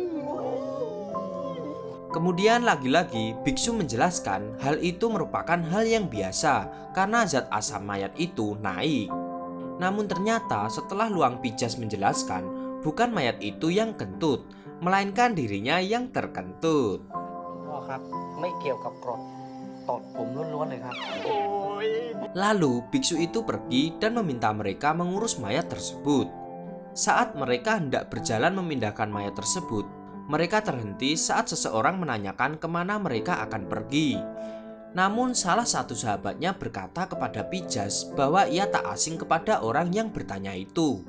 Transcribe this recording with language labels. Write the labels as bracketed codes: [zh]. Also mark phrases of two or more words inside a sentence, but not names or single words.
[id] Kemudian lagi-lagi biksu menjelaskan hal itu merupakan hal yang biasa karena zat asam mayat itu naik. Namun ternyata setelah Luang Pijas menjelaskan, bukan mayat itu yang kentut, melainkan dirinya yang terkentut. [th] พ่อครับไม่เกี่ยวกับกรดตดผมล้วนๆเลยครับ [id] Lalu biksu itu pergi dan meminta mereka mengurus mayat tersebut. Saat mereka hendak berjalan memindahkan mayat tersebut, mereka terhenti saat seseorang menanyakan kemana mereka akan pergi. Namun salah satu sahabatnya berkata kepada Pijas bahwa ia tak asing kepada orang yang bertanya itu.